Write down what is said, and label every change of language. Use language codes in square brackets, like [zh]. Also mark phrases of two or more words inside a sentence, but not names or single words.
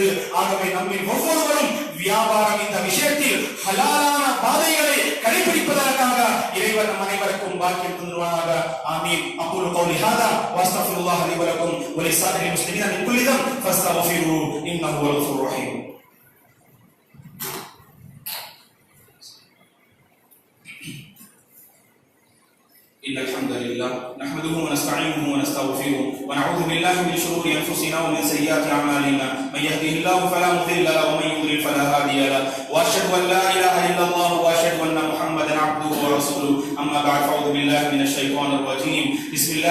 [ta] ஆகவே நம்மில் ஒவ்வொருவரும் வியாபாரம் இந்த விஷயத்தில் ஹலாலான பாதைகளை கடைபிடிப்பதற்காக இறைவன் நம் அனைவருக்கும் பாக்கியம் தருவானாக. ஆமீன். [ar] أقول قولي هذا وأستغفر الله لي ولكم ولسائر المسلمين من كل ذنب فاستغفروه إنه هو الغفور الرحيم. إن الحمد لله نحمده ونستعينه ونستغفره ونعوذ بالله من شرور أنفسنا ومن سيئات أعمالنا من يهده الله فلا مضل له ومن يضلل فلا هادي له وأشهد أن لا إله إلا الله وأشهد أن محمدا عبده ورسوله أما بعد فأعوذ بالله من الشيطان الرجيم بسم الله